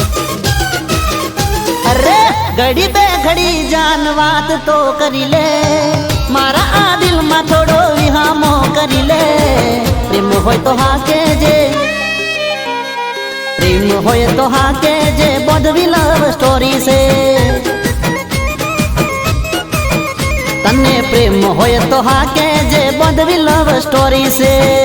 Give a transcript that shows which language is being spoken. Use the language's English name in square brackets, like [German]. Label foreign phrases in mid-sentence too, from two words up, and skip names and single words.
[Bhojpuri] अरे घड़ी पे घड़ी जान बात तो करी ले। [Gujarati] હોય તો હા કેજે પ્રેમ હોય તો હા કેજે બોધવી [English] love story [Gujarati] છે તને પ્રેમ હોય તો હા કેજે બોધવી [English] love story [Gujarati] છે